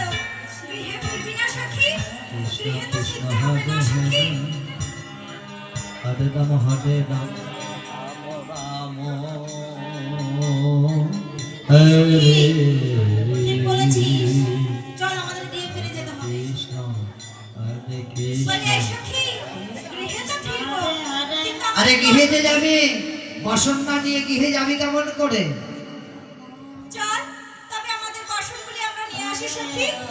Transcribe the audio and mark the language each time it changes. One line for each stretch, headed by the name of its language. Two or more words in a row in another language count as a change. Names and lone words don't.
Sanskrit: कृष्ण कृष्ण हरे हरे হরে রাম হরে রাম রাম হরে
Bangla: ঠিক বলেছিস, চল আমাদের গিয়ে ফিরে যেতে হবে। কৃষ্ণ হরে বলে, কৃষ্ণ। সখী, গৃহে তো ফিরবো, কিন্তু আরে গৃহে যে যাবে, বসন না নিয়ে গৃহে যাবি কেমন করে? চল, তবে আমাদের বাসনগুলি আমরা নিয়ে আসি সখী।